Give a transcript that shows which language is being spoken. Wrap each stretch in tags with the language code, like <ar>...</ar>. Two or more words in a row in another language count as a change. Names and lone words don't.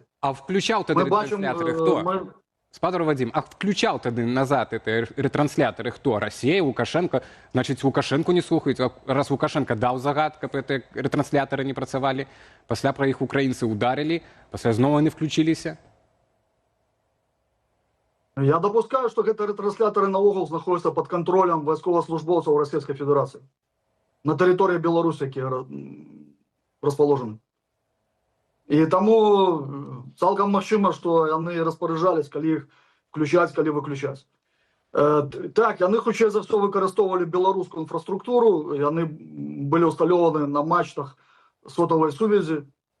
<be>А включаў тады рэтрансляторы хто? Спадар Вадзім, а включаў тады назад гэтыя рэтрансляторы хто? Расія, Лукашенко? Значыць, Лукашенко не слухаюць. Раз Лукашенко даў загад, каб гэтыя рэтрансляторы не працавалі, пасля пра іх украінцы ударылі, пасля зноў яны включіліся.</be> <ru>Я допускаю, что</ru> <be>гэтыя рэтрансляторы наогул знаходзяцца под контролем вайсковаслужбоўцаў Расійскай Федэрацыі на тэрыторыі Беларусі, якія расположены. І таму цалкам магчыма, што яны распараджались, калі іх включаць, калі выключаць. Так, яны хутчэй за ўсё выкарыстоўвалі беларускую інфраструктуру, яны былі ўсталёваны на мачтах сотавай сувязі.</be>